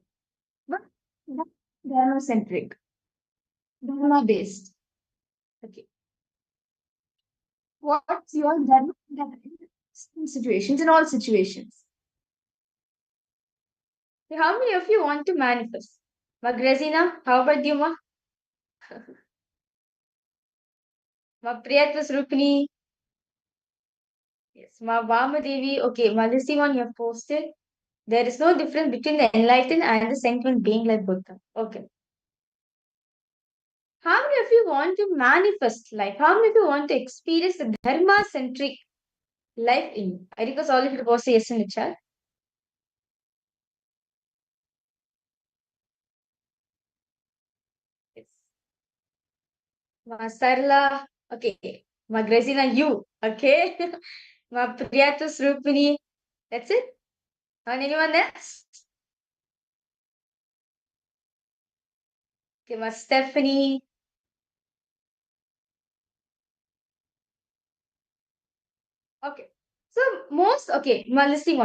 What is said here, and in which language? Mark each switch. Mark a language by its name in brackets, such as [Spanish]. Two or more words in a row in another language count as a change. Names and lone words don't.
[English] But dharma centric, dharma based. Okay. What's your dharma in situations, in all situations? Okay, how many of you want to manifest? Magrazina, how about you, ma? Ma Priyatva Rupini. Yes, ma Vamadevi. Okay, ma listing on you have posted. There is no difference between the enlightened and the sentient being like Buddha. Okay. How many of you want to manifest life? How many of you want to experience the dharma centric life in you? I request all of you to post a yes in the chat. Yes. Ma Sarla. Okay. Ma Grazina, you. Okay. Ma Priyatu Srupini. That's it. And anyone else? Okay, Ma Stephanie. Okay. So most okay, my listing one.